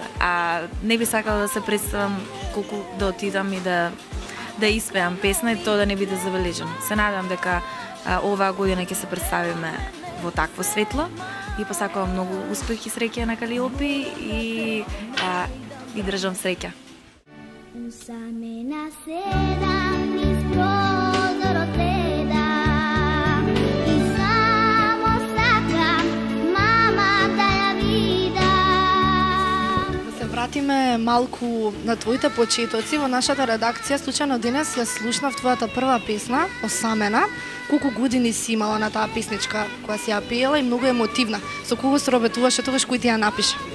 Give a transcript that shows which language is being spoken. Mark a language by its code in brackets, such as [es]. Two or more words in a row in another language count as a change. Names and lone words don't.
[mk] А не би сакала да се представам колку да отидам и да испеам песна и тоа да не биде забележено. Се надам дека оваа година ќе се представиме во такво светло и посакувам многу успех и среќа на Калиопи и држам среќа. Úsame na seda, mis prozor te da. И само сака, мама да вида. Да се вратиме малку на твоите почетоци. Во нашата редакција случајно денес ја слушнав твојата прва песна, Осамена. Колку години си имала на таа песничка која си ја пеела и многу емотивна. Со кого се работуваше тогаш, кој ти ја напише?